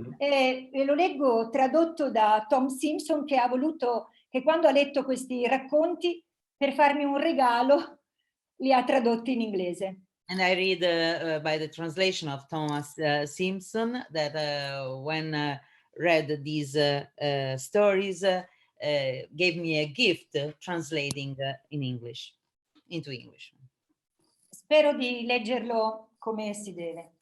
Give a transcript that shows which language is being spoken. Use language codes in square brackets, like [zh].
[it] E lo leggo tradotto da Tom Simpson, che ha voluto, che quando ha letto questi racconti, per farmi un regalo, li ha tradotti in inglese. [en] And I read by the translation of Thomas Simpson, that when read these stories, gave me a gift translating into English. [it] Spero di leggerlo come si deve.